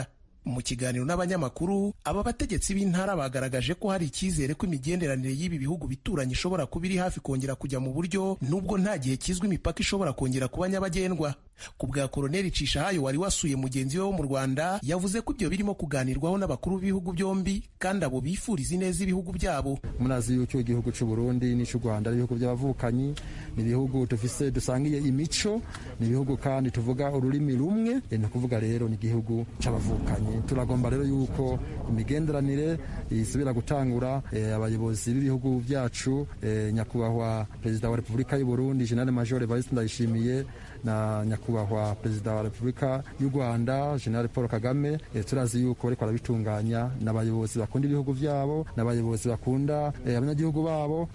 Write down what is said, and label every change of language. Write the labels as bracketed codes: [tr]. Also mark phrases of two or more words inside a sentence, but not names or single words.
[rw] Mu kiganiro n'abanyamakuru, aba bategetsi b'intara bagaragaje ko hari icyizere ko imigenderanire y'ibi bihugu bituranye ishobora kuba iri hafi kongera kujya mu buryo, nubwo nta gihe kizwi imipaka ishobora kongera kuba nyabagendwa. Ku bwa Koloneli Cishahayo wari wasuye mugenzi we wo mu Rwanda, yavuze ko ibyo birimo kuganirwaho n'abakuru b'ibihugu byombi kandi abo bifuriza ineza ibihugu byabo. [rn] Munazi yuko igihugu cy'u Burundi n'cy'u Rwanda ari ibihugu by'abavukanyi, ni ibihugu dusangiye imico, ni ibihugu kandi tuvuga ururimi rumwe, ni kuvuga rero ni igihugu cy'abavukanyi. Turagomba rero yuko imigenderanire isubira gutangura. Abayobozi b'ibihugu byacu, nyakubahwa Perezida wa Repubulika y'u Burundi General Major Evariste Ndayishimiye na nyakubahwa Perezida wa Repubulika y'u Rwanda General Paul Kagame, turazi yuko bariko barabitunganya n'abayobozi bakunda ibihugu byabo, n'abayobozi bakunda abanyagihugu babo.